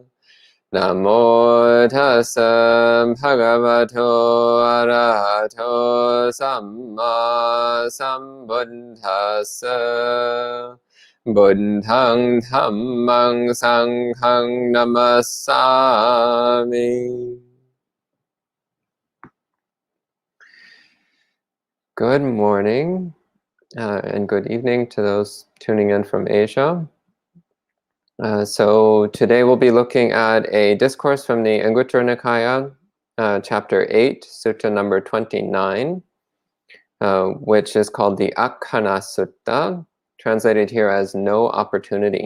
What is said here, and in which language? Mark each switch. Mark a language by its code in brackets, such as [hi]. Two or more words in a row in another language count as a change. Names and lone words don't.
[pi] Namo tassa bhagavato arahato samma sambuddhassa. Buddhang dhammang sanghang namassami. [en] Good morning and good evening to those tuning in from Asia. So today we'll be looking at a discourse from the Anguttara Nikaya, chapter 8, sutta number 29, which is called the Akkhana Sutta, translated here as no opportunity.